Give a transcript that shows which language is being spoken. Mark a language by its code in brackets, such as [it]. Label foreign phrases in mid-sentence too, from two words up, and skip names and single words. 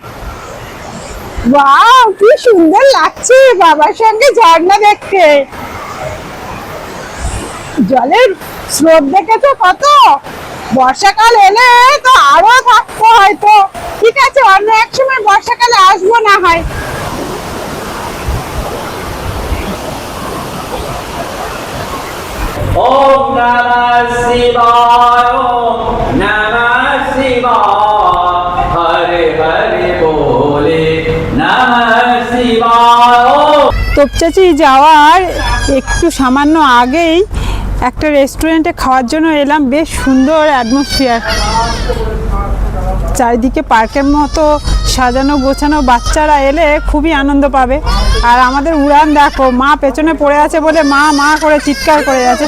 [bn] বাহ, কি সুন্দর লাগছে বাবার সঙ্গে ঝর্ণা দেখতে। জলের স্রোত দেখেছো কত? বর্ষাকাল এলে তো আরো থাকতো হয়তো, ঠিক আছে অন্য এক সময় বর্ষাকালে আসবো না হয়। [hi] ओम नमः शिवाय ओम नमः शिवाय हरे हरे बोले नमः शिवाय। [bn] তোপচাচি যাওয়ার একটু সামান্য আগেই একটা রেস্টুরেন্টে খাওয়ার জন্য এলাম। বেশ সুন্দর অ্যাটমসফিয়ার, চারিদিকে পার্কের মতো সাজানো গোছানো, বাচ্চারা এলে খুবই আনন্দ পাবে। আর আমাদের উড়ান দেখো, মা পেছনে পড়ে আছে বলে মা করে চিৎকার করে যাচ্ছে।